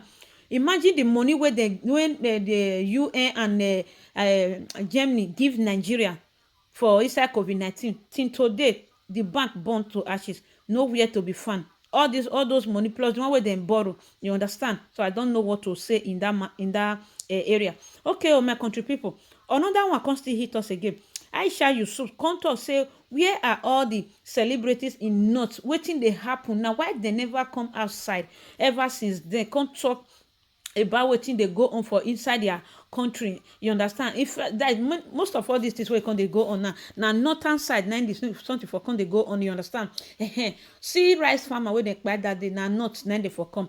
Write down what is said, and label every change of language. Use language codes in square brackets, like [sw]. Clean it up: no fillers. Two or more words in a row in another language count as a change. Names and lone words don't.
[pcm] Imagine the money where the UN and Germany give Nigeria for inside COVID-19 till today the bank burn to ashes, nowhere to be found. All those money plus the one where they borrow. You understand? So I don't know what to say in that area. Okay, my country people, another one come still hit us again. Aisha Yusuf come talk say where are all the celebrities in north? Wetin dey happen now? Why they never come outside ever since then? Come talk about wetin dey go on for inside their country. You understand? If that most of all these things wey come dey go on now northern side na this something for come dey go on. You understand? See rice farmer wey dey kpai that day na north na dey for come.